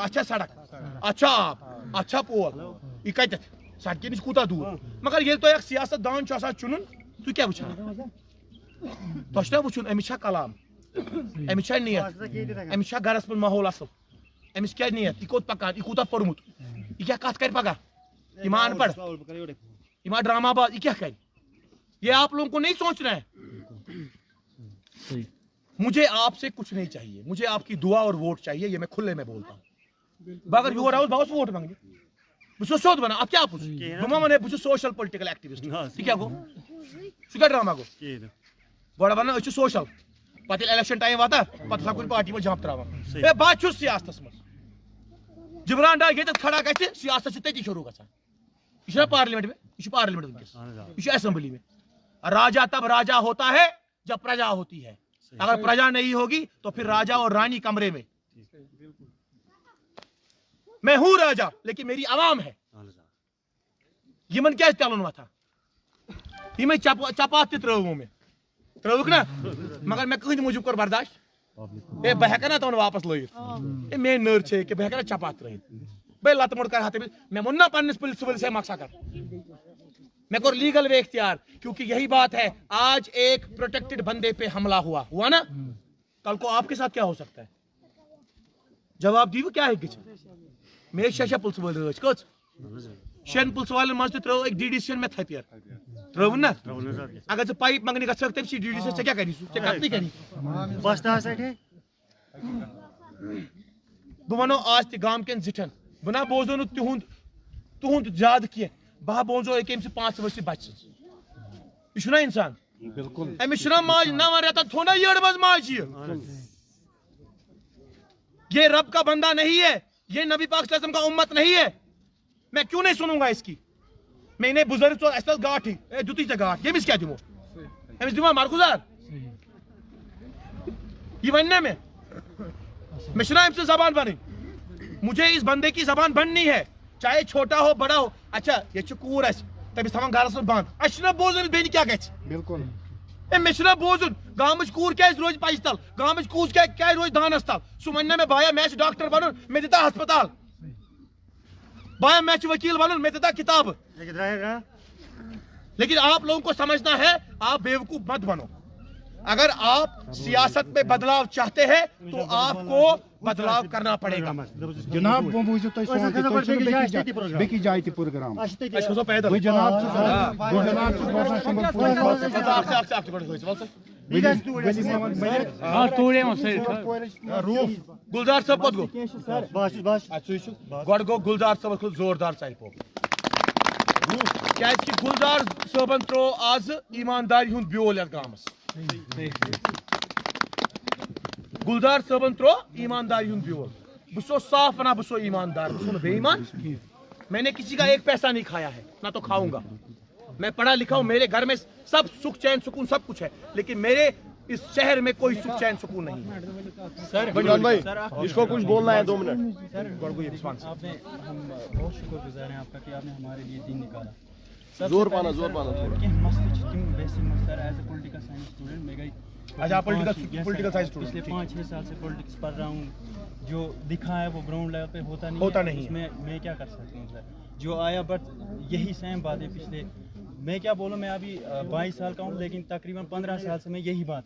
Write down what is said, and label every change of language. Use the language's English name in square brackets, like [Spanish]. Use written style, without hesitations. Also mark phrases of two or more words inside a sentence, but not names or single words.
[Kashmiri] اتھ چھا سڑک, اتھ چھا آب, اتھ چھا پول, یہِ کتٮ۪تھ سڑکہِ نِش کوٗتاہ دوٗر. مگر ییٚلہِ تۄہہِ اکھ سیاست دان چھُ آسان چُنُن تُہۍ کیٛاہ وٕچھان؟ تۄہہِ چھُ نا وٕچھُن أمِس چھا کلام, أمِس چھا نیت, أمِس چھا گرس منٛز ماحول اصل, أمِس کیٛاہ نیت, یہِ کوٚت پکان, یہِ کوٗتاہ پوٚرمُت, یہِ کیٛاہ کتھ کرِ پگاہ, یہِ ما ان پڑھ, یہِ ما ڈرامہ باز, یہِ کیٛاہ کرِ. [Urdu] یہ آپ لوگوں کو نہیں سوچنا ہے. مجھے آپ سے کچھ نہیں چاہیے, مجھے آپ کی دعا اور ووٹ چاہیے, یہ میں کھلے میں بولتا ہوں. [Kashmiri] بہٕ اگر یور آوُس بہٕ آوُس ووٹ منٛگنہِ, بہٕ چھُس سیوٚد ونان اتھ کیٛاہ آپُز, بہٕ ما ونہٕ بہٕ چھُس [English] social political activist, [Kashmiri] یہِ کیٛاہ گوٚو, سُہ کیٛاہ ڈرامہ گوٚو. گۄڈٕ ونان أسۍ چھِ سوشل, پتہٕ ییٚلہِ [English] election time [Kashmiri] واتان پتہٕ آسان کُنہِ پارٹی منٛز جمپ تراوان. ہے بہٕ چھُس سیاستس منٛز. جبران ڈار ییٚتٮ۪تھ کھڑا گژھِ سیاست چھُ تٔتی شروٗع گژھان. یہ چھُنہ پارلیمنٹ میں, یہ چھُ پارلیمنٹ ونکیٚس, یہ چھُ اسمبلی میں. [Urdu] راجا تب راجا ہوتا ہے جب پرجا ہوتی ہے, اگر پرجا نہیں ہوگی تو پھر راجا اور رانی کمرے میں. میں ہوں راجا لیکن میری عوام ہے. [Kashmiri] یمن کیا چلن وتھا, یمے چپات تہِ ترٲوٕ مےٚ, ترٲوٕکھ نا, مگر مےٚ کٕہٕنٛدِ موٗجوٗب کوٚر برداشت. ہے بہٕ ہٮ۪کہٕ نا تِمن واپس لٲگِتھ, ہے میٲنۍ نٔر چھے کہِ بہٕ ہٮ۪کہٕ نا چپات ترٲیِتھ, بے لتہٕ موٚڑ کرٕ ہا تٔمِس. مےٚ ووٚن نا پننِس پُلسہٕ وٲلِس ہے مقصد کر, میں کوٚر [English] legal way [Kashmiri] اختیار, [Urdu] کیونکہ یہی بات ہے. آج ایک پروٹیکٹڈ بندے پہ حملہ ہوا نا, کل کو آپ کے ساتھ کیا ہو سکتا ہے؟ جواب دیو کیا ہے کچھ. [Kashmiri] مے 6 پُلسہٕ وٲلۍ رٲچھ کٔژ, 6 پُلسہٕ والٮ۪ن منٛز تہِ ترٲو أکۍ DDC ین مےٚ تھپیر, ترٲوٕن نا. اگر ژٕ پایپ منٛگنہِ گژھکھ تٔمۍ سٕے DDC ژےٚ کیٛاہ کری سُہ, ژےٚ کتنٕے کری. بہٕ ونو آز تہِ گام کٮ۪ن زِٹھٮ۪ن, بہٕ نا بوزو نہٕ تُہُنٛد زیادٕ کینٛہہ, بہٕ ہا بوزو أکۍ أمۍ سٕنٛز 5 ؤرشہِ بچہِ سٕنٛز. یہِ چھُنہ انسان, أمِس چھُنہ ماجہِ 9 رٮ۪تن تھوٚو نا یٔڈ منٛز ماجہِ یہِ. [Urdu] یہ رب کا بندہ نہیں ہے, یہ نبی پاک صلی اللہ علیہ وسلم کا امت نہیں ہے. میں کیوں نہیں سنوں گا اس کی. [Kashmiri] میں انہیں بزرگ ژور اَسہِ گاٹھی, اے دِتُے ژےٚ گاٹھ, ییٚمِس کیٛاہ دِمو, أمِس دِمو مارگُزار. یہ ون نا میں چھُنہ أمۍ سٕنٛز زبان بنٕنۍ, [Urdu] مجھے اس بندے کی زبان بننی ہے, چاہے چھوٹا ہو بڑا ہو. [Kashmiri] اچھا یہ چھُ کوٗر اَسہِ, تٔمِس تھاوان گرس منٛز بنٛد, اَسہِ چھُنہ بوزُن أمِس بیٚنہِ کیٛاہ گژھِ. بالکُل, ہے مےٚ چھُنہ بوزُن گامٕچ کوٗر کیٛازِ روزِ پچہِ تل, گامٕچ کوٗر کیٛازِ روزِ دانس تل. سُہ ونہِ نا مےٚ بایا مےٚ آسہِ ڈاکٹر بنُن مےٚ دِتا ہسپتال, بایا مےٚ چھُ ؤکیٖل بنُن مےٚ دِتا کِتابہٕ. [Urdu] لیکن آپ لوگوں کو سمجھنا ہے, آپ بیوقوف مت بنو. اگر آپ سیاست میں بدلاؤ چاہتے ہیں تو آپ کو بدلاؤ کرنا پڑے گا. [Kashmiri] جناب بیٚکِس جایہِ تہِ پروگرام گلزار صٲب کوٚت گوٚو, گۄڈٕ گوٚو گلزار صٲبس کھوٚت زوردار ژرِ پوٚپ, کیازِ کہِ گلزار صٲبن ترٛوو آز ایٖمانداری ہُنٛد بیول یتھ گامس. گلزار صٲبن ترٛوو ایٖمانداری ہُنٛد بیول. [Urdu] بسو صاف نا بسو ایماندار بسو بے ایمان میں نے کسی کا ایک پیسہ نہیں کھایا ہے نہ تو کھاؤں گا میں پڑھا لکھا ہوں میرے گھر میں سب سکھ چین سکون سب کچھ ہے لیکن میرے اس شہر میں کوئی سکھ چین سکون نہیں سر بھائی اس کو کچھ بولنا ہے 2 منٹ سر آپ نے ہم بہت شکر گزار ہیں آپ کا کہ آپ نے ہمارے لیے دین نکالا [Kashmiri] زور پانا کینٛہہ مسلہٕ تِم [English] basic sir is a political science student میں گئی [Urdu] اچھا [English] political science [Urdu] پچھلے 5-6 سال سے پولیٹکس پڑھ رہا ہوں جو دکھا ہے وہ [English] ground level [Urdu] پہ ہوتا نہیں ہے میں کیا کر سکتا ہوں سر جو آیا بٹ یہی سیم بات ہے پچھلے میں کیا بولوں میں ابھی 22 سال کا ہوں لیکن تقریباً 15 سال سے میں یہی بات